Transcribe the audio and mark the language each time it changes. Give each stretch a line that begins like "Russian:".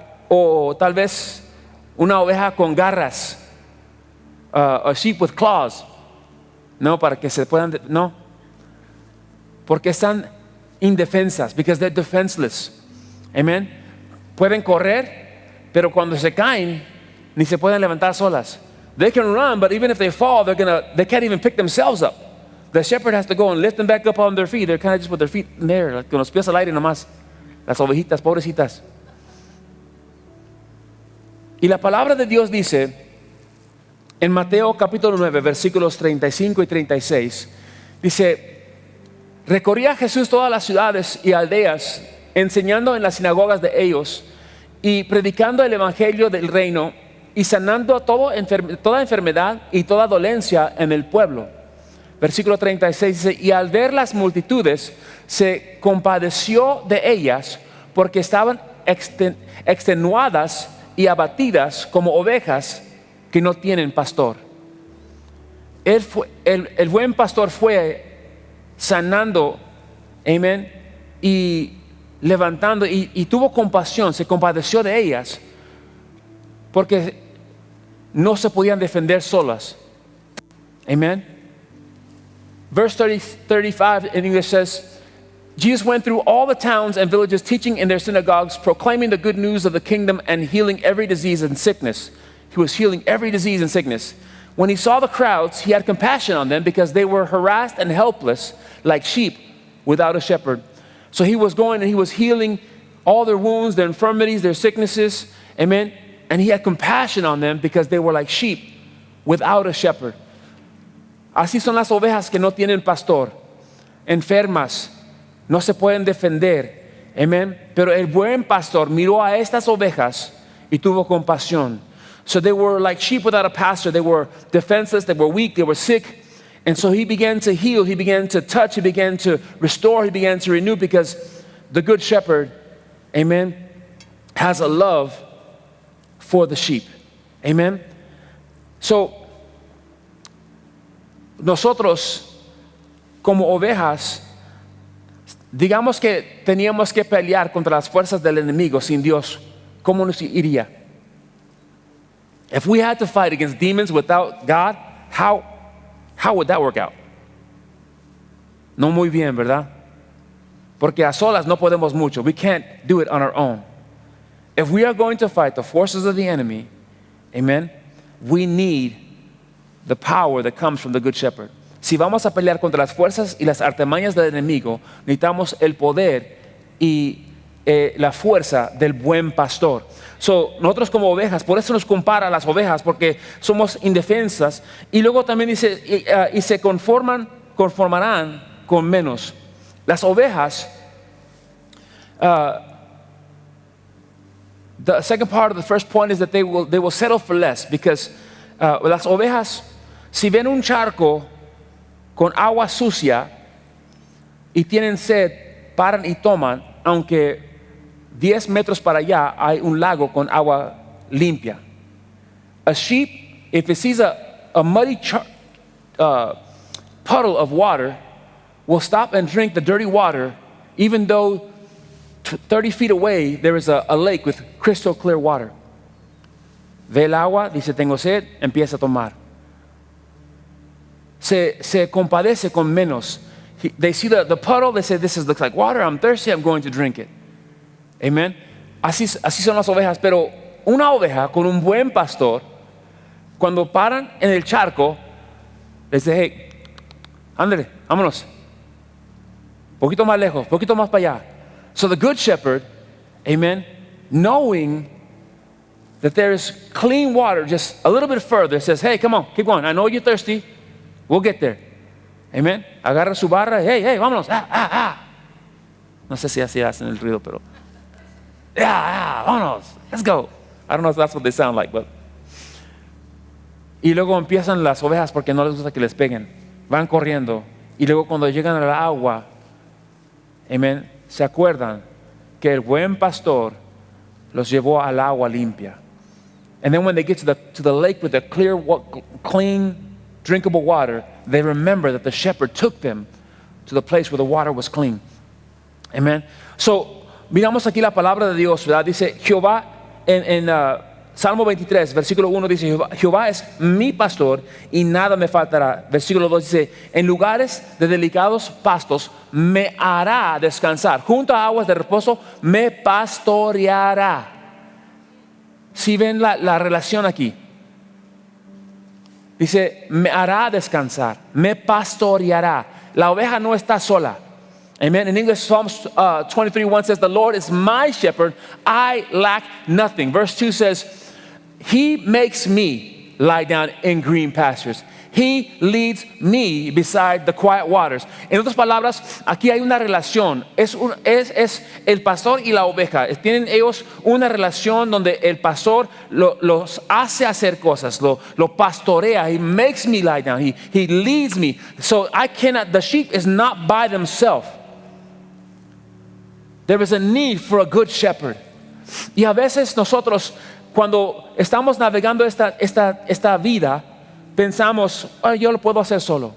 Spanish: O tal vez una oveja con garras,
English: a sheep with claws,
Spanish: no, para que se puedan, no, porque están indefensas,
English: because they're defenseless.
Spanish: Amen. Pueden correr, pero cuando se caen ni se pueden levantar solas.
English: They can run, but even if they fall, they can't even pick themselves up. The shepherd has to go and lift them back up on their feet. They're kind of just with their feet in there, like
Spanish: con los pies al aire nomás. Las ovejitas, pobrecitas. Y la palabra de Dios dice en Mateo capítulo 9, versículos 35 y 36, dice: recorría Jesús todas las ciudades y aldeas, enseñando en las sinagogas de ellos y predicando el evangelio del reino y sanando toda enfermedad y toda dolencia en el pueblo. Versículo 36 dice: y al ver las multitudes se compadeció de ellas, porque estaban extenuadas y abatidas como ovejas que no tienen pastor. El buen pastor fue sanando, amén, y levantando, y tuvo compasión, se compadeció de ellas, porque no se podían defender solas. Amen.
English: Verse 35 in English says, Jesus went through all the towns and villages, teaching in their synagogues, proclaiming the good news of the kingdom and healing every disease and sickness. He was healing every disease and sickness. When he saw the crowds, he had compassion on them because they were harassed and helpless like sheep without a shepherd. So he was going and he was healing all their wounds, their infirmities, their sicknesses. Amen. And he had compassion on them because they were like sheep without a shepherd.
Spanish: Así son las ovejas que no tienen pastor, enfermas, no se pueden defender. Amen. Pero el buen pastor miró a estas ovejas y tuvo compasión.
English: So they were like sheep without a pastor. They were defenseless, they were weak, they were sick. And so he began to heal, he began to touch, he began to restore, he began to renew, because the good shepherd, amen, has a love for the sheep. Amen.
Spanish: So nosotros como ovejas, digamos que teníamos que pelear contra las fuerzas del enemigo sin Dios, ¿cómo nos iría?
English: If we had to fight against demons without God, how would that work out?
Spanish: No muy bien, ¿verdad? Porque a solas no podemos mucho.
English: We can't do it on our own. If we are going to fight the forces of the enemy, amen, we need the power that comes from the good shepherd.
Spanish: Si vamos a pelear contra las fuerzas y las artimañas del enemigo, necesitamos el poder y la fuerza del buen pastor. So, nosotros como ovejas, por eso nos compara a las ovejas, porque somos indefensas. Y luego también dice, y se conformarán con menos. Las ovejas,
English: the second part of the first point is that they will settle for less, because
Spanish: las ovejas, si ven un charco con agua sucia y tienen sed, paran y toman, aunque 10 metros para allá hay un lago con agua limpia.
English: A sheep, if it sees a muddy puddle of water, will stop and drink the dirty water, even though 30 feet away there is a lake with crystal clear water.
Spanish: Ve el agua, dice tengo sed, empieza a tomar. Se compadece con menos.
English: They see the puddle, they say, this looks like water, I'm thirsty, I'm going to drink it. Amen.
Spanish: Así son las ovejas, pero una oveja con un buen pastor, cuando paran en el charco, les dice, hey, ándale, vámonos. Poquito más lejos, poquito más para allá.
English: So the good shepherd, amen, knowing that there is clean water just a little bit further, says, hey, come on, keep going. I know you're thirsty. We'll get there.
Spanish: Amen. Agarra su barra, hey, vámonos. No sé si así hacen el ruido, pero vámonos,
English: let's go. I don't know if that's what they sound like, but.
Spanish: Y luego empiezan las ovejas porque no les gusta que les peguen. Van corriendo. Y luego cuando llegan al agua, amen, se acuerdan que el buen pastor los llevó al agua limpia.
English: And then when they get to the lake with the clear, clean, drinkable water, they remember that the shepherd took them to the place where the water was clean. Amen.
Spanish: So, miramos aquí la palabra de Dios, ¿verdad? Dice Jehová en Salmo 23, versículo 1 dice, Jehová es mi pastor y nada me faltará. Versículo 2 dice, en lugares de delicados pastos me hará descansar. Junto a aguas de reposo me pastoreará. Si ven la relación aquí. Dice, me hará descansar, me pastoreará. La oveja no está sola. Amen.
English: In English, Psalms 23:1 says, the Lord is my shepherd, I lack nothing. Verse 2 says, He makes me lie down in green pastures. He leads me beside the quiet waters.
Spanish: En otras palabras, aquí hay una relación. Es el pastor y la oveja. Tienen ellos una relación donde el pastor los hace hacer cosas, lo pastorea.
English: He makes me lie down. He leads me. So the sheep is not by themselves. There is a need for a good shepherd.
Spanish: Y a veces nosotros, cuando estamos navegando esta vida, pensamos, oh, yo lo puedo hacer solo.